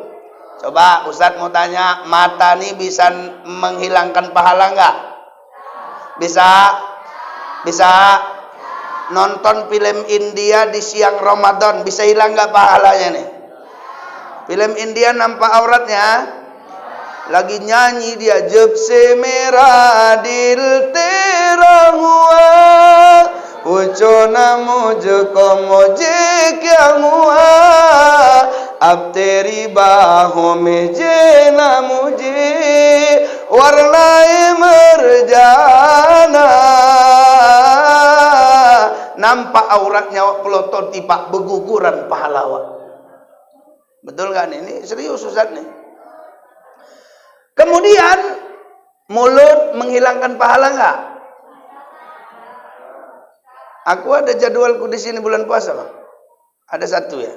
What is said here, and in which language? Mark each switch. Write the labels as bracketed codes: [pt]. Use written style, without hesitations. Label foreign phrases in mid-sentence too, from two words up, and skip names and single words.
[id] Coba Ustadz mau tanya, mata nih bisa menghilangkan pahala enggak? Bisa? Bisa? Nonton film India di siang Ramadan bisa hilang nggak pahalanya nih? Film India nampak auratnya, lagi nyanyi dia, [hi] जब से मेरा दिल तेरा हुआ, पूछो ना मुझको मुझे क्या हुआ, अब तेरी बाहों में जीना मुझे, वरना मर जाना. [id] Nampak auratnya awak pelotot tipak berguguran pahala awak. Betul kan ini? Serius Ustaz nih. Kemudian mulut menghilangkan pahala enggak? Aku ada jadwalku di sini bulan puasa, Pak. Ada satu ya.